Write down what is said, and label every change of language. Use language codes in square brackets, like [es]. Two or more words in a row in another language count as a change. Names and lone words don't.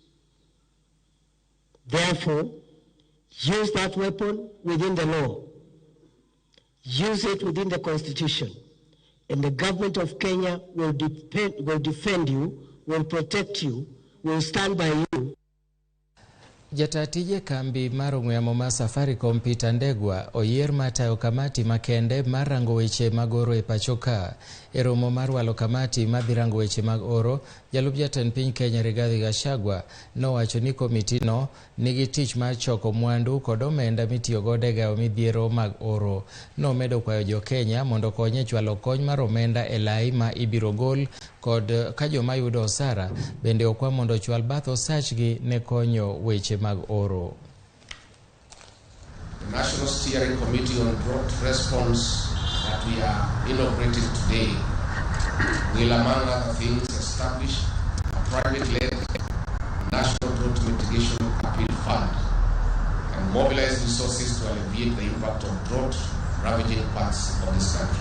[en] Therefore, use that weapon within the law. Use it within the Constitution. And the government of Kenya will defend you, will protect you, will stand by you. [luo] Jatatije kambi mar ong'we yamo ma Safaricom Peter Ndegwa oyier matayo kamati makende mar rango weche mag oro e pachoka. E romo mar walo kamati madhi rango weche mag oro, jalup jatend piny Kenya Rigathi Gachagua nowacho ni komiti no nigi tich mar choko mwandu kod omenda mitiyo godo e gawo midhiero mag oro. Nomedo kwayo jo Kenya mondo konye e chwalo kony mar omenda e lai ma ibiro gol kod ka joma yudo osara bende okwa mondo chwal bath osachgi ne konyo weche mag oro. [en] The National Steering Committee on Drought Response that we are inaugurating today will, among other things, establish a private-led National Drought Mitigation Appeal Fund and mobilize resources to alleviate the impact of drought ravaging parts of this country.